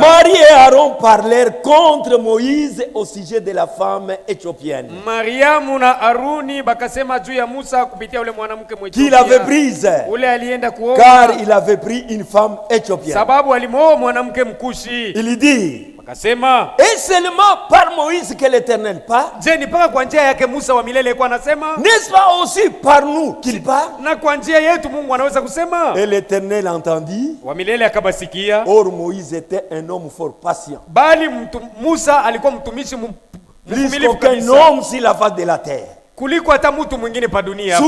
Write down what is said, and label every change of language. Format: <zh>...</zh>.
<fr>Marie et Aaron parlèrent contre Moïse au sujet de la femme éthiopienne.</fr> <sw>Mariamu na Aruni bakasema juu ya Musa kupitia ule mwanamke Mwethiopia.</sw> <fr>Qu'il avait prise.</fr> <sw>Ule alienda kuoa.</sw> <fr>Car il avait pris une femme éthiopienne.</fr> <sw>Sababu alimooa mwanamke mkushi.</sw> <fr>Il dit.</fr> <sw>Akasema,</sw> <fr>et seulement par Moïse que l'Éternel parle.</fr> <sw>Je ni paka kwa njia yake Musa wa milele kwa anasema?</sw> <fr>N'est-ce pas aussi par nous qu'il parle?</fr> <sw>Na kwa njia yetu Mungu anaweza kusema?</sw> <fr>Et l'Éternel entendit.</fr> <sw>Wa milele akabasikia.</sw> <fr>Or Moïse était un homme fort patient.</fr> <sw>Bali Musa alikuwa mtumishi mvumilivu kabisa.</sw> <fr>Plus qu'un homme sur la face de la terre.</fr> <sw>Kuliko hata mtu mwingine pa dunia hapa.</sw>